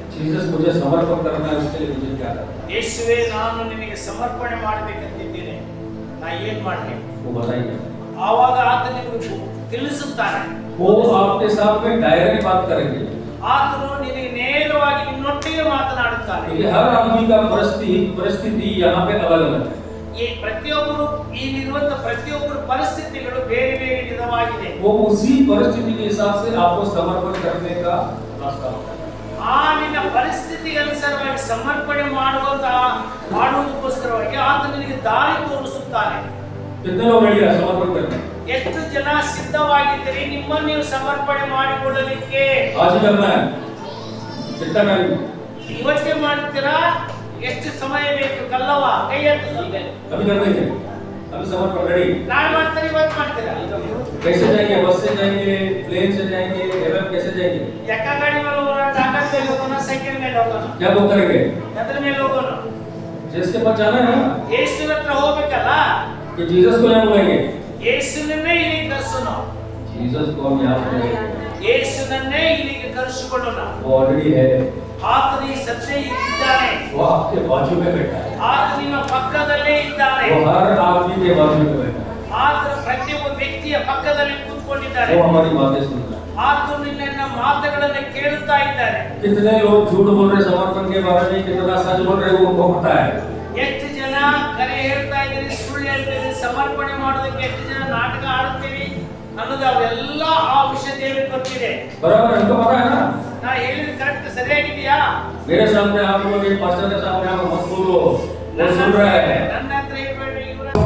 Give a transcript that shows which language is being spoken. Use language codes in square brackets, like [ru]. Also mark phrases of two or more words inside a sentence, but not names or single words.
[hi] जीसस मुझे समर्पण करना है, उसके लिए मुझे क्या करना है? [kn] ಯೇಸುವೇ, ನಾನು ನಿನಗೆ ಸಮರ್ಪಣೆ ಮಾಡಬೇಕಂತಿದ್ದೇನೆ, ನಾ ಏನ್ ಮಾಡಲಿ? [hi] वो बताइए। [kn] ಆವಾಗ ಆತ ನಿಮಗೆ ತಿಳಿಸುತ್ತಾನೆ. [hi] वो आपके साथ में डायरेक्ट बात करेंगे, [kn] ಆತನು ನಿನಗೆ ನೇರವಾಗಿ ನಿನ್ನೊಟ್ಟಿಗೆ ಮಾತನಾಡುತ್ತಾನೆ. [hi] क्योंकि हर आदमी का परिस्थिति यहाँ पे अलग अलग है। [kn] ಈ ಪ್ರತಿಯೊಬ್ಬರು ಇಲ್ಲಿರುವಂತ ಪ್ರತಿಯೊಬ್ಬರ ಪರಿಸ್ಥಿತಿಗಳು ಬೇರೆ ಬೇರೆ ವಿಧವಾಗಿದೆ. [hi] वो उसी परिस्थिति के हिसाब से आपको समर्पण करने का रास्ता होता है। [kn] ಆ ನಿನ್ನ ಪರಿಸ್ಥಿತಿಗೆ ಅನುಸಾರವಾಗಿ ಸಮರ್ಪಣೆ ಮಾಡುವುದಕ್ಕೋಸ್ಕರವಾಗಿ ಆತ ನಿನಗೆ ದಾರಿ ತೋರಿಸುತ್ತಾನೆ. [hi] कितने लोग रेडी हैं समर्पण करने? [kn] ಎಷ್ಟು ಜನ ಸಿದ್ಧವಾಗಿದ್ದೀರಿ ನಿಮ್ಮನ್ನು ನೀವು ಸಮರ್ಪಣೆ ಮಾಡಿಕೊಳ್ಳಲಿಕ್ಕೆ? [hi] आज ही करना है, कितना टाइम? [kn] ಇವತ್ತೇ ಮಾಡ್ತೀರಾ? ಎಷ್ಟು ಸಮಯ ಬೇಕು? ಕಲ್ಲವ ಕೈ ಎತ್ತು. [hi] अभी कर देंगे, अभी समर्पण रेडी। [kn] ನಾಳೆ ಮಾಡ್ತೀರಾ? ಇವತ್ತು ಮಾಡ್ತೀರಾ? [hi] कैसे जाएंगे? बस से जाएंगे, प्लेन से जाएंगे, एयरवेल कैसे जाएंगे? [kn] ಎಕ್ಕ ಗಾಡಿ ಮೇಲೆ ಹೋಗೋಣ, ಟಾಟಾ ಮೇಲೆ ಹೋಗೋಣ, ಸೈಕಲ್ ಮೇಲೆ ಹೋಗೋಣ, [hi] क्या बुक करेंगे? [kn] ಎದ್ರ ಮೇಲೆ ಹೋಗೋಣ? [hi] जिसके पास जाना है ना, [kn] ಯೇಸುವಿನ ಹತ್ರ ಹೋಗ್ಬೇಕಲ್ಲ, [hi] कि जीसस को यहाँ बुलाएंगे। [kn] ಯೇಸುವನ್ನೇ ಇಲ್ಲಿಗೆ ಕರೆಸೋಣ. [hi] जीसस को हम यहाँ बुलाएंगे, [kn] ಯೇಸುವನ್ನೇ ಇಲ್ಲಿಗೆ ಕರೆಸಿಕೊಳ್ಳೋಣ. [hi] वो ऑलरेडी है, [kn] ಆತನು ಈ ಸದ್ಯ ಇದ್ದಾನೆ. [hi] वो आपके बाजू में बैठा है, [kn] ಆತ ನಿಮ್ಮ ಪಕ್ಕದಲ್ಲೇ ಇದ್ದಾನೆ. [hi] वो हर आदमी के बाजू में बैठा है, [kn] ಆತ ಪ್ರತಿಯೊಬ್ಬ ವ್ಯಕ್ತಿಯ ಪಕ್ಕದಲ್ಲಿ ಕೂತ್ಕೊಂಡಿದ್ದಾನೆ. [hi] वो हमारी बातें सुन रहा है। [kn] ಆತನು ನಿನ್ನ ಮಾತುಗಳನ್ನು ಕೇಳುತ್ತಾ ಇದ್ದಾನೆ. [hi] कितने लोग झूठ बोल रहे समर्पण के बारे में, कितना सच बोल रहे वो उनको पता है। [kn] ಎಷ್ಟು ಜನ ಕರೆ ಹೇಳ್ತಾ ಇದ್ದೀರಿ, ಸುಳ್ಳು ಹೇಳ್ತೀರಿ, ಸಮರ್ಪಣೆ ಮಾಡೋದಕ್ಕೆ ಎಷ್ಟು ಜನ ನಾಟಕ ಆಡುತ್ತೀವಿ ಅನ್ನೋದು ಅವೆಲ್ಲ ಆ ವಿಷಯ ದೇವರಿಗೆ ಗೊತ್ತಿದೆ. [hi] बराबर हमको पता है ना। [kn] ನಾ ಹೇಳಿದ ಕರೆಕ್ಟ್ ಸರಿಯಾಗಿದೆಯಾ? [hi] मेरे सामने आप लोग एक पास्टर के सामने आप मत बोलो, वो सुन रहा है। [kn] ನನ್ನ ಹತ್ರ ಹೇಳ್ಬೇಡ್ರಿ, ಇವರ